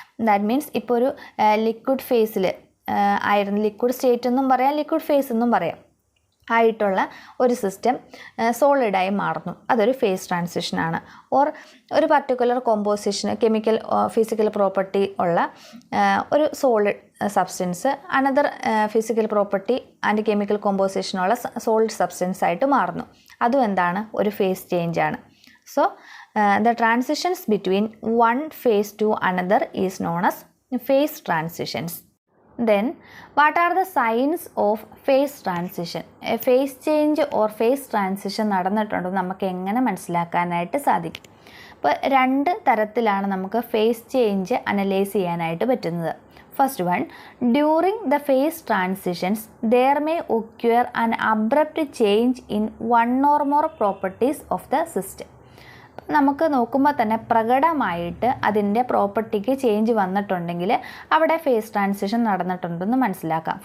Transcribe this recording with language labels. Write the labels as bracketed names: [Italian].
[English] that means [Malayalam] ഇപ്പോൾ ഒരു liquid ഫേസിൽ ആയിരുന്നു, ലിക്വിഡ് സ്റ്റേറ്റ് എന്നും പറയാം, ലിക്വിഡ് ഫേസ് എന്നും പറയാം, ആയിട്ടുള്ള ഒരു സിസ്റ്റം സോളിഡായി മാറുന്നു, അതൊരു ഫേസ് ട്രാൻസിഷനാണ്. ഓർ ഒരു particular composition, chemical physical property ഉള്ള ഒരു solid substance another physical property and chemical കോമ്പോസിഷനുള്ള solid substance ആയിട്ട് മാറുന്നു. അതും എന്താണ്? ഒരു face ചേഞ്ചാണ്. So [English] The transitions between one phase to another is known as phase transitions. Then, what are the signs of phase transition? A phase change or phase transition [Malayalam] നടന്നിട്ടുണ്ടോ നമുക്ക് എങ്ങനെ മനസ്സിലാക്കാനായിട്ട് സാധിക്കും? അപ്പോൾ രണ്ട് തരത്തിലാണ് നമുക്ക് ഫേസ് ചേഞ്ച് അനലൈസ് ചെയ്യാനായിട്ട് പറ്റുന്നത്. [English] First one, during the phase transitions there may occur an abrupt change in one or more properties of the system. [Malayalam] നമുക്ക് നോക്കുമ്പോൾ തന്നെ പ്രകടമായിട്ട് അതിൻ്റെ പ്രോപ്പർട്ടിക്ക് ചേഞ്ച് വന്നിട്ടുണ്ടെങ്കിൽ അവിടെ ഫേസ് ട്രാൻസിഷൻ നടന്നിട്ടുണ്ടെന്ന് മനസ്സിലാക്കാം.